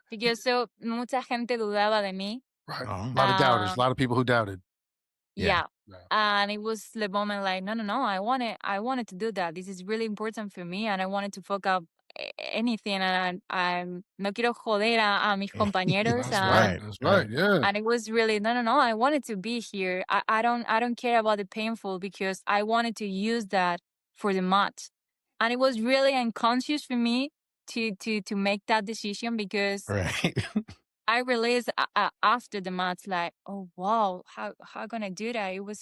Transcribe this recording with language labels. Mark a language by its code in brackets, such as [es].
[es] Because so mucha gente dudaba de mí. [en] Right. Oh, A lot of doubters. A Um, lot of people who doubted. yeah. yeah. Yeah. And it was the moment like, no, no, no. I wanted to do that. This is really important for me, and I wanted to fuck up anything. [es] And I'm no quiero joder a mis compañeros, [en] That's right. Right. That's right. Right. Yeah. and it was really no, no, no. I wanted to be here. I don't care about the painful because I wanted to use that for the match, and it was really unconscious for me to make that decision because Right. I realized after the match like, oh wow, how gonna do that?